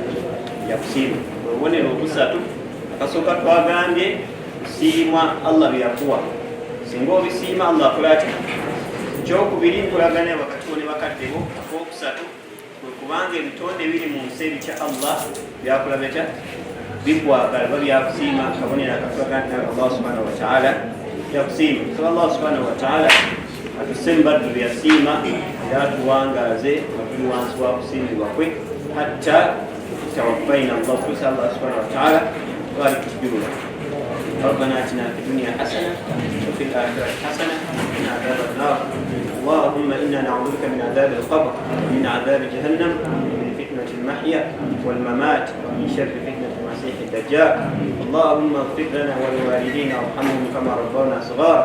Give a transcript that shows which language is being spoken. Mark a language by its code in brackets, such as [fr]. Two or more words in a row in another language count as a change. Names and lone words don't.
[lg] yakusiima obubonero obusatu akasooka twagambye kusiima Allah byeyakuwa singa obisiima Allah akola ati ekyokubiri nkolagana wakati wo ne bakaddebo ak'okusatu kwe kubanga ebitonde biri mu nsi ebitya Allah byakola bitya bikwagala oba byakusiima kabonero akatulaga nti nawe [ar] الله سبحانه وتعالى [lg] yakusiima so [ar] الله سبحانه وتعالى [lg] atusemba tuyasiima era tuwangaaze nga tuli wansi wa kusiimibwa kwe hatta tawaffaina Allah tusa [ar] الله سبحانه وتعالى [lg] twali tukijulula [ar] ربنا اتنا في الدنيا حسنه وفي الاخره حسنه وقنا عذاب النار اللهم انا نعوذ بك من عذاب القبر ومن عذاب جهنم ومن فتنه المحيا والممات ومن شر فتنه المسيح الدجال اللهم اغفر لنا ولوالدينا وارحمهم كما ربونا صغار